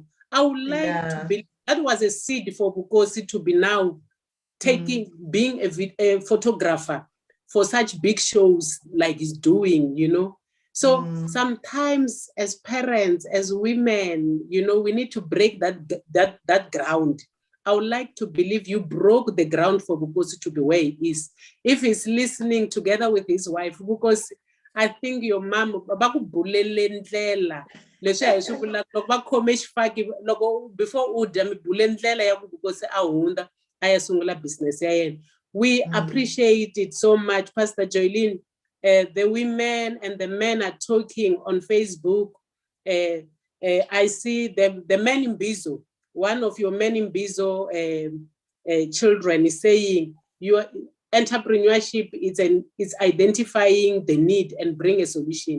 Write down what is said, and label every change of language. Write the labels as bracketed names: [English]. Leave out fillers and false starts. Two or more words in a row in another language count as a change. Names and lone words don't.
[English] I would like to believe that was a seed for Bukosi to be now being a photographer for such big shows like he's doing, So sometimes as parents, as women, we need to break that ground. I would like to believe you broke the ground for Bukosi to be where he is. If he's listening together with his wife, because I think your mom, [Tsonga] bakubulele ndlela. Leswi hi swi vulaka loko va khome xifaki loko before u dya mi bule ndlela ya ku because a hundza a ya sungula business ya yena. [English] We appreciate it so much, Pastor Joylene. The women and the men are talking on Facebook. I see the men in Bizo, one of your men in Bizo children is saying your entrepreneurship is identifying the need and bring a solution.